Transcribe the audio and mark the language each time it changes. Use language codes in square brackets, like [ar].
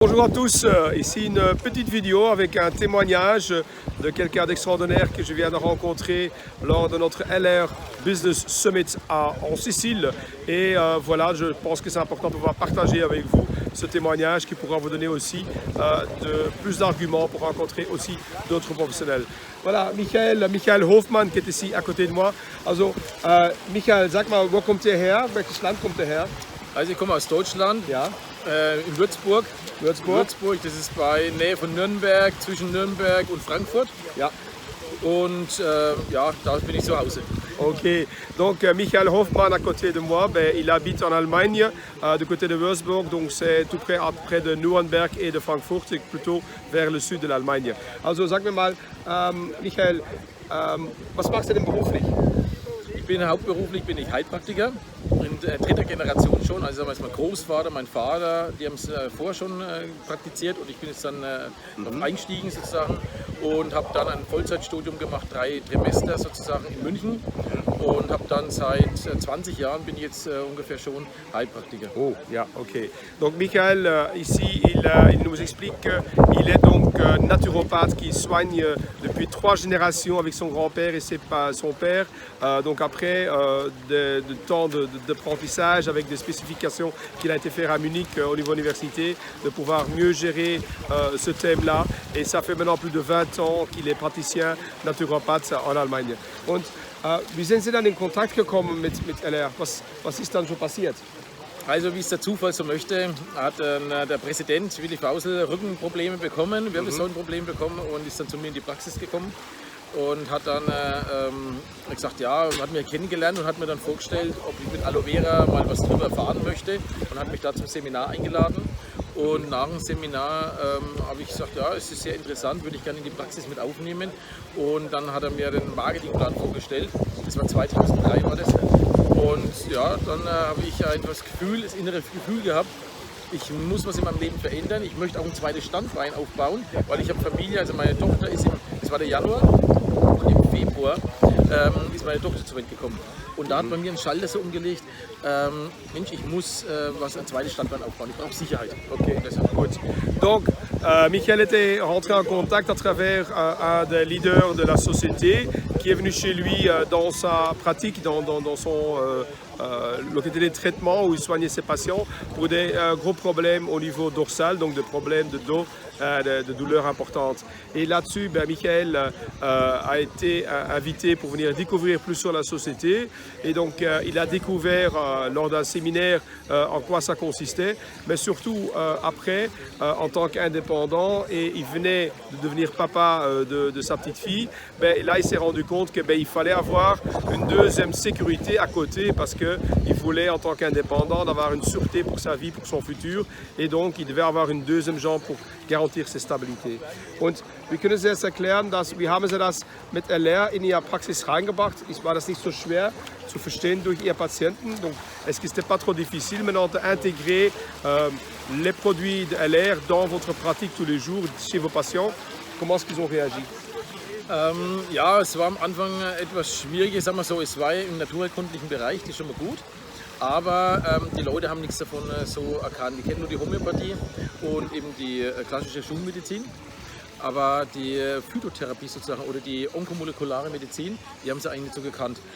[fr] Bonjour à tous, ici une petite vidéo avec un témoignage de quelqu'un d'extraordinaire que je viens de rencontrer lors de notre LR Business Summit en Sicile. Et voilà, je pense que c'est important de pouvoir partager avec vous ce témoignage qui pourra vous donner aussi plus d'arguments pour rencontrer aussi d'autres professionnels. Voilà, Michael Hofmann qui est ici à côté de moi. [de] Also, Michael, sag mal, wo kommt ihr her? Welches Land kommt ihr her? Also ich komme aus Deutschland, Ja. In Würzburg. Würzburg, Das ist bei Nähe von Nürnberg, zwischen Nürnberg und Frankfurt. ja. Und ja, da bin ich zu Hause. [fr] Ok, donc Michael Hofmann à côté de moi, il habite en Allemagne, du côté de Würzburg, donc c'est tout près de Nuremberg et de Frankfurt, c'est plutôt vers le sud de l'Allemagne. [de] Also sag mir mal, Michael, was machst du denn beruflich? Hauptberuflich bin ich Heilpraktiker, in dritter Generation schon. Also mein Großvater, mein Vater, die haben es vorher schon praktiziert und ich bin jetzt dann eingestiegen sozusagen und habe dann ein Vollzeitstudium gemacht, 3 Trimester sozusagen in München und habe dann seit 20 Jahren bin ich jetzt ungefähr schon Heilpraktiker. [en] Oh, yeah, ok. [fr] Donc Michael, ici, il nous explique qu'il est donc naturopathe qui soigne depuis 3 générations avec son grand-père et son père. Donc après de temps d'apprentissage avec des spécifications qu'il a été faire à Munich au niveau université, de pouvoir mieux gérer ce thème-là. Et ça fait maintenant plus de 20 ans qu'il est praticien naturopathe en Allemagne. [de] Und wie sind Sie dann in Kontakt gekommen mit LR? Was ist dann so passiert? Also wie es der Zufall so möchte, hat der Präsident Willi Fausel Rückenprobleme bekommen, Wirbelsäulenprobleme bekommen und ist dann zu mir in die Praxis gekommen und hat dann gesagt, ja, hat mich kennengelernt und hat mir dann vorgestellt, ob ich mit Aloe Vera mal was drüber erfahren möchte und hat mich da zum Seminar eingeladen. Und nach dem Seminar habe ich gesagt, ja, es ist sehr interessant, würde ich gerne in die Praxis mit aufnehmen. Und dann hat er mir den Marketingplan vorgestellt. Das war 2003 war das. Und ja, dann habe ich einfach das innere Gefühl gehabt, ich muss was in meinem Leben verändern. Ich möchte auch ein zweites Standbein aufbauen, weil ich habe Familie, also meine Tochter ist das war der Januar und im Februar ist meine Tochter zur Welt gekommen. Und da hat bei mir ein Schalter so umgelegt, Mensch, ich muss ein zweites Standbein aufbauen, ich brauche Sicherheit. [en] Ok, good. [fr] Donc, Michael était rentré en contact à travers un des leaders de la société qui est venu chez lui dans sa pratique, dans son localité de traitement où il soignait ses patients pour des gros problèmes au niveau dorsal, donc des problèmes de dos, de douleurs importantes. Et là-dessus, Michael a été invité pour venir découvrir plus sur la société. Et donc, il a découvert lors d'un séminaire en quoi ça consistait, mais surtout après, en tant qu'indépendant, et il venait de devenir papa de sa petite fille, là, il s'est rendu compte qu'il fallait avoir une deuxième sécurité à côté parce qu'il voulait, en tant qu'indépendant, avoir une sûreté pour sa vie, pour son futur. Et donc, il devait avoir une deuxième jambe pour garantir cette stabilité. [de] Und wie können Sie das erklären, wie haben Sie das mit LR in Ihre Praxis reingebracht? War das nicht so schwer zu verstehen durch Ihre Patienten? [fr] Donc, est-ce que c'était pas trop difficile maintenant d'intégrer les produits de LR dans votre pratique tous les jours chez vos patients? Comment est-ce qu'ils ont réagi? [de] Ja, es war am Anfang etwas schwierig, sagen wir so, es war im naturheilkundlichen Bereich, das ist schon mal gut. Aber die Leute haben nichts davon so erkannt. Die kennen nur die Homöopathie und eben die klassische Schulmedizin. Aber die Phytotherapie sozusagen oder die onkomolekulare Medizin, die haben sie eigentlich nicht so gekannt.